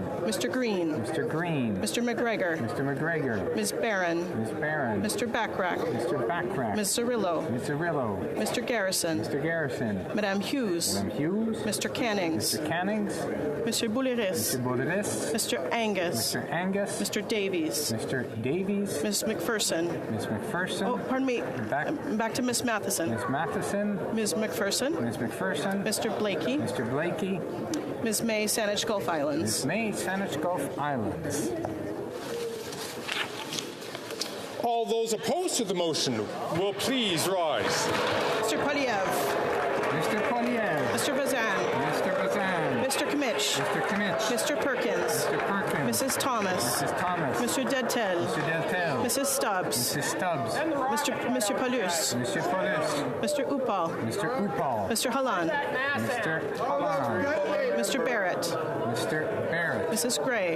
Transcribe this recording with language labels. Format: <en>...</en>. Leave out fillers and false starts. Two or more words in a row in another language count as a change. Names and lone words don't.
<en>Mr. Green. Mr. Green. Mr. McGregor. Mr. McGregor. Ms. Barron. Ms. Barron. Mr. Backrack. Mr. Backrack. Ms. Zerillo. Ms. Zerillo. Mr. Garrison. Mr. Garrison. Madame Hughes. Madame Hughes. Mr. Cannings. Mr. Cannings. Mr. Bouliris. Mr. Bouliris. Mr. Angus. Mr. Angus. Mr. Davies. Mr. Davies. Ms. McPherson. Ms. McPherson. Oh, pardon me. Back to Ms. Matheson. Ms. Matheson. Ms. McPherson. Ms. McPherson. Mr. Blakey. Mr. Blakey. Ms. May, Saanich Gulf Islands. Ms. May, Saanich Gulf Islands. All those opposed to the motion will please rise. Mr. Poliev. Mr. Poliev. Mr. Bazan. Mr. Bazan. Mr. Kmitch. Mr. Kmitch. Mr. Perkins. Mr. Perkins. Mrs. Thomas. Mrs. Thomas. Mr. Deltel. Mr. Deltel. Mrs. Stubbs. Mrs. Stubbs. Mr. Paulus. Mr. Paulus. Mr. Upal. Mr. Upal. Mr. Halan. Mr. Halan. Mr. Barrett. Mr. Barrett. Mrs. Gray.</en>